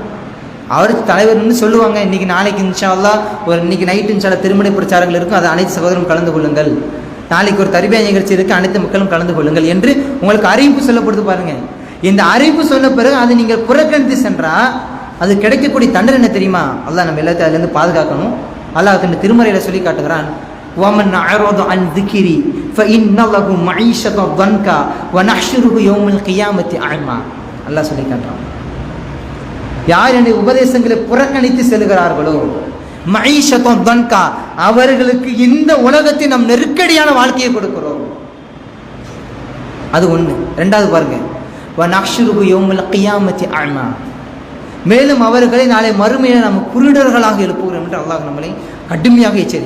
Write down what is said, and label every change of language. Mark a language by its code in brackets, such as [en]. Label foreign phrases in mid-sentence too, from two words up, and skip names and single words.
[ta] அவர் தலைவர்னு சொல்லுவாங்க, இன்றைக்கி நாளைக்கு [ar] إن شاء الله [ta] இன்றைக்கி நைட்டு [ar] إن شاء الله [ta] திருமண பிரச்சாரங்கள் இருக்கும், அதை அனைத்து சகோதரரும் கலந்து கொள்ளுங்கள். நாளைக்கு ஒரு தர்பியா நிகழ்ச்சி இருக்குது, அனைத்து மக்களும் கலந்து கொள்ளுங்கள் என்று உங்களுக்கு அறிவிப்பு சொல்லப்படுது பாருங்கள். இந்த அறிவிப்பு சொன்ன பிறகு அது நீங்கள் புறக்கணித்து சென்றால் அது கிடைக்கக்கூடிய தண்டனை என்ன தெரியுமா? அல்லாஹ் நம்ம எல்லாத்தையும் அதுலேருந்து பாதுகாக்கணும். அல்லாஹ் தன் திருமறையில் சொல்லி காட்டுகிறான், [ar] وَمَنْ أَعْرَضَ عَنْ ذِكْرِي فَإِنَّ لَهُ مَعِيشَةً ضَنْكًا وَنَحْشُرُهُ يَوْمَ الْقِيَامَةِ أَعْمَى. [ta] அல்லாஹ் சொல்லி காட்டுறான், யார் என்னுடைய உபதேசங்களை புறக்கணித்து செல்கிறார்களோ, [ar] معيشة ضنكا, [ta] அவர்களுக்கு இந்த உலகத்தில் நாம் நெருக்கடியான வாழ்க்கையை கொடுக்கிறோம். அது ஒன்று. ரெண்டாவது பாருங்க, [ar] ونحشره يوم القيامة أعمى, [ta] மேலும் அவர்களை நாளை மறுமையில் நம்ம குருடர்களாக எழுப்புகிறோம் என்று அல்லாஹ் நம்மளை கடுமையாக எச்சரிக்கிறான்.